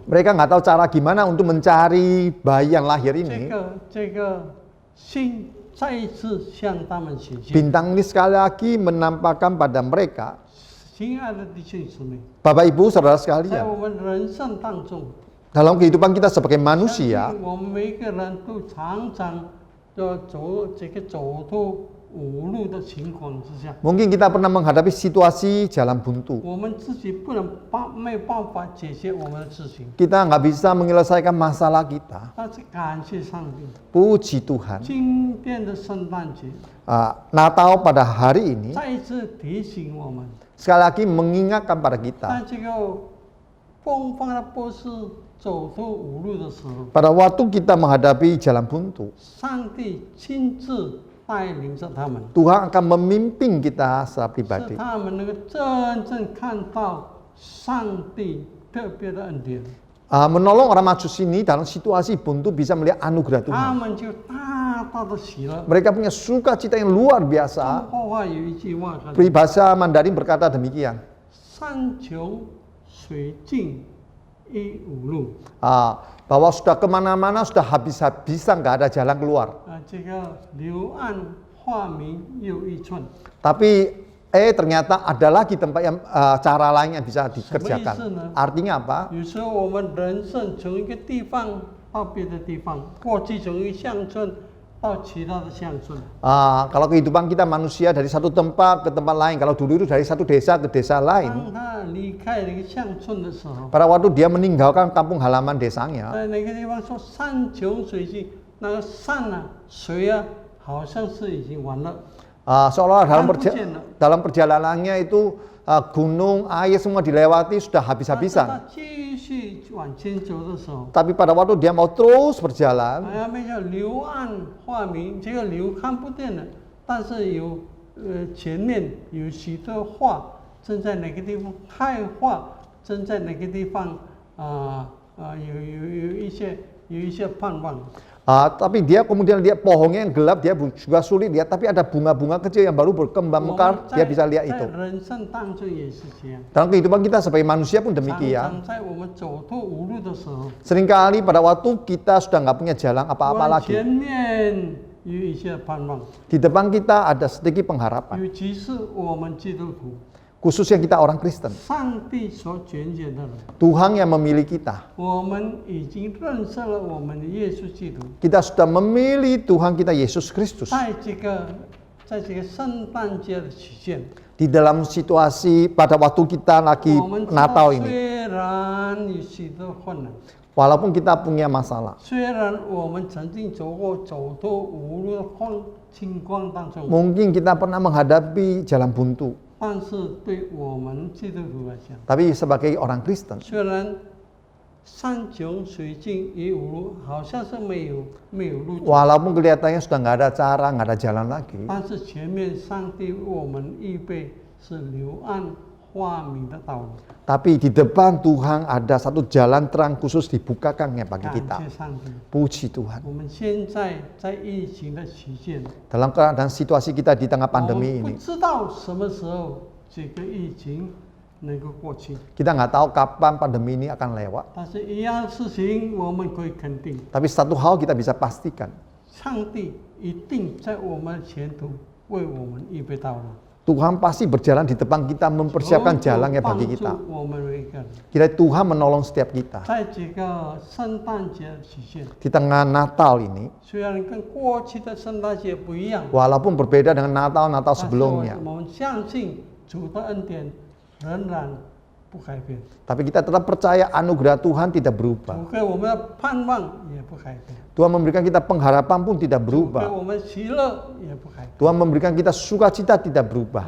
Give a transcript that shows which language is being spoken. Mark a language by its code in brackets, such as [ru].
[id] mereka nggak tahu cara gimana untuk mencari bayi yang lahir ini. [zh] 这个星再一次向他们显现。 [id] Bintang ini sekali lagi menampakkan pada mereka, [zh] 亲爱的弟兄姊妹， [id] Bapak Ibu Saudara [zh] 在 [id] sekalian, [zh] 我们人生当中， [id] dalam kehidupan kita sebagai [zh] 相 [id] manusia, [zh] 信我们每个人都常常要走投无路的情况之下， [id] mungkin kita pernah menghadapi situasi jalan buntu. [zh] 我们自己没有办法解决我们的事情， [id] Kita nggak bisa menyelesaikan masalah kita. [zh] 但是感谢上帝， [id] Puji Tuhan. [zh] 今天的圣诞节 [id] Natal pada hari ini [zh] 再一次提醒我们， [id] sekali lagi mengingatkan pada [zh] 在 [id] kita, [zh] 这个东方的波斯走投无路的时候， [id] pada waktu kita menghadapi jalan buntu, [zh] 上帝亲自带领着他们， [id] Tuhan akan memimpin kita secara pribadi. [zh] 他们能够真正看到上帝特别的恩典， [id] Menolong orang Majus ini dalam situasi buntu bisa melihat anugerah Tuhan. [zh] 们就大大的喜乐。 [id] Mereka punya sukacita yang luar [zh] 中 [id] biasa. [zh] 国话有一句话， [id] Peribahasa Mandarin berkata demikian. [zh] 山穷水尽疑无路。 [id] Bahwa sudah kemana-mana sudah habis-habisan, nggak ada jalan keluar. [zh] 这个柳暗花明又一村。 [id] Tapi ternyata ada lagi tempat yang cara lain yang bisa dikerjakan. Sebenarnya, Artinya apa? [zh] 有时候我们人生从一个地方到别的地方，过去从一个乡村到其他的乡村。 [id] Kalau kehidupan kita manusia dari satu tempat ke tempat lain, kalau dulu itu dari satu desa ke desa [zh] 当 [id] lain. [zh] 他离开那个乡村的时候， [id] Pada waktu dia meninggalkan kampung halaman desanya, [zh] 在那个地方说山穷水尽，那个山啊、水啊，好像是已经完了。 [id] seolah Kan dalam perjalanannya itu gunung, air semua dilewati sudah [zh] 他 [id] habis-habisan. [zh] 继续往前走的时候， [id] Tapi pada waktu dia mau terus berjalan, [zh] 那边叫柳暗花明，这个柳看不见了，但是有前面有许多花正在哪个地方开花，正在哪个地方有一些盼望。 [id] tapi dia kemudian lihat pohonnya yang gelap, dia juga sulit lihat. Tapi ada bunga-bunga kecil yang baru berkembang mekar, dia bisa lihat itu. [zh] 在人生当中也是这样。 [id] Dalam kehidupan kita sebagai manusia pun demikian. [zh] 常常在我们走投无路的时候， [id] Seringkali pada waktu kita sudah nggak punya jalan apa-apa lagi. [zh] 前面有一些盼望， [id] Di depan kita ada sedikit pengharapan. [zh] 尤其是我们基督徒， [id] Khususnya kita orang Kristen. [zh] 上帝所拣选的人。 [id] Tuhan yang memilih kita. [zh] 我们已经认识了我们的耶稣基督， [id] Kita sudah memilih Tuhan kita Yesus Kristus. [zh] 在这个圣诞节的期间， [id] Di dalam situasi pada waktu kita lagi [zh] 我们知道 [id] Natal ini. [zh] 虽然有许多困难， [id] Walaupun kita punya masalah. [zh] 虽然我们曾经走过走投无路的情况当中， [id] Mungkin kita pernah menghadapi jalan buntu. [zh] 但是对我们基督徒来讲， [id] Tapi sebagai orang Kristen, [zh] 虽然山穷水尽疑无路，好像是没有路走， [id] walaupun kelihatannya sudah nggak ada cara, nggak ada jalan lagi, [zh] 但是前面上帝为我们预备是柳暗花明的道路。 [id] tapi di depan Tuhan ada satu jalan terang khusus dibukakannya bagi [zh] 感 [id] kita. [zh] 谢上帝。 [id] Puji Tuhan. [zh] 我们现在在疫情的期间， [id] Dalam keadaan situasi kita di tengah [zh] 我 [id] pandemi [zh] 们不 [id] ini, [zh] 知道什么时候这个疫情能够过去， [id] kita nggak tahu kapan pandemi ini akan lewat. [zh] 但是一样事情我们可以肯定， [id] Tapi satu hal kita bisa pastikan, [zh] 上帝一定在我们的前途为我们预备道路， [id] Tuhan pasti berjalan di depan kita, mempersiapkan jalannya [zh] 帮 [id] bagi [zh] 助 [id] kita. [zh] 我们每一个人。 [id] Kira Tuhan menolong setiap kita. [zh] 在这个圣诞节的期间， [id] Di tengah Natal ini, [zh] 虽然跟过去的圣诞节不一样， [id] walaupun berbeda dengan Natal-Natal [zh] 但是 [id] sebelumnya, [zh] 我们相信主的恩典仍然不改变。 [id] tapi kita tetap percaya anugerah Tuhan tidak berubah. [zh] 主给我们的盼望也不改变， [id] Tuhan memberikan kita pengharapan pun tidak [zh] 给 [id] berubah. [zh] 我们喜乐也不改变。 [id] Tuhan memberikan kita sukacita tidak berubah.